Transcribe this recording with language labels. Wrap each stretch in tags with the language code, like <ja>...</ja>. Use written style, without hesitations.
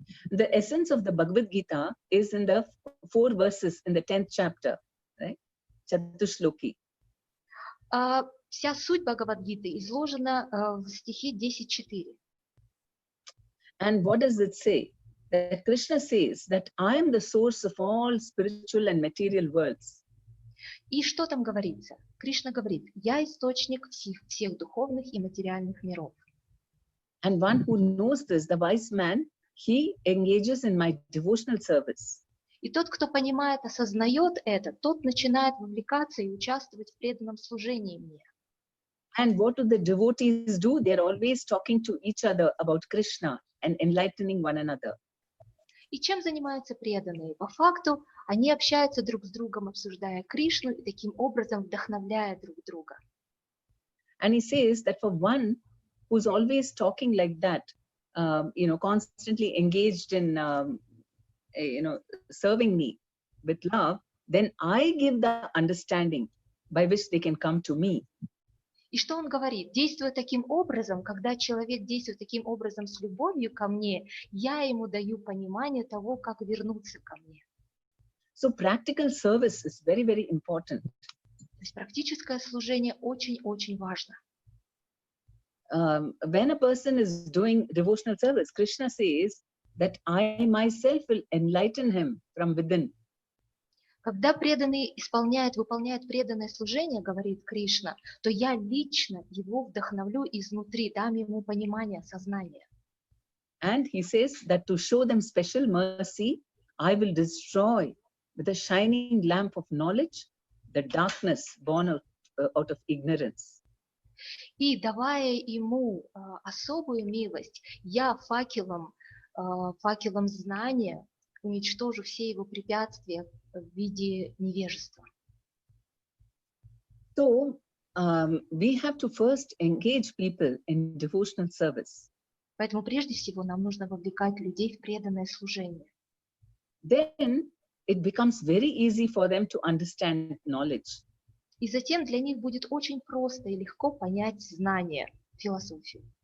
<en>The essence of the Bhagavad Gita is in the 4 verses in the 10th chapter, right? Chatushloki.</en> <ru>Вся суть Бхагавад-гиты изложена в стихе 10.4.</ru> <en>And what does it say? That Krishna says that I am the source of all spiritual and material worlds.</en> <ru>И что там говорится? Кришна говорит: «Я источник всех духовных и материальных миров».</ru> <en>And one who knows this, the wise man, he engages in my devotional service.</en> <ru>И тот, кто понимает, осознает это, тот начинает вовлекаться и участвовать в преданном служении мне.</ru> <en>And what do the devotees do? They're always talking to each other about Krishna and enlightening one another.</en> <ru>И чем занимаются преданные? По факту они общаются друг с другом, обсуждая Кришну и таким образом вдохновляя друг друга.</ru> <en>And he says that for one who's always talking like that, constantly engaged in, serving me with love, then I give the understanding by which they can come to me.</en> <ru>И что он говорит? Действуя таким образом, когда человек действует таким образом с любовью ко мне, я ему даю понимание того, как вернуться ко мне.</ru> <en>So practical service is very, very important.</en> <ru>То есть практическое служение очень-очень важно.</ru> <en>When a person is doing devotional service, Krishna says that I myself will enlighten him from within.</en> <ru>Когда преданный выполняет преданное служение, говорит Кришна, то я лично его вдохновлю изнутри, дам ему понимание, сознание.</ru> <en>And he says that to show them special mercy, I will destroy with a shining lamp of knowledge the darkness born out of ignorance.</en> <ru>И давая ему особую милость, я факелом знания уничтожу все его препятствия в виде невежества.</ru> <en>So we have to first engage people in devotional service.</en> <ru>Поэтому прежде всего нам нужно вовлекать людей в преданное служение.</ru> <en>Then it becomes very easy for them to understand knowledge.</en> <ru>И затем для них будет очень просто и легко понять знания, философию.</ru>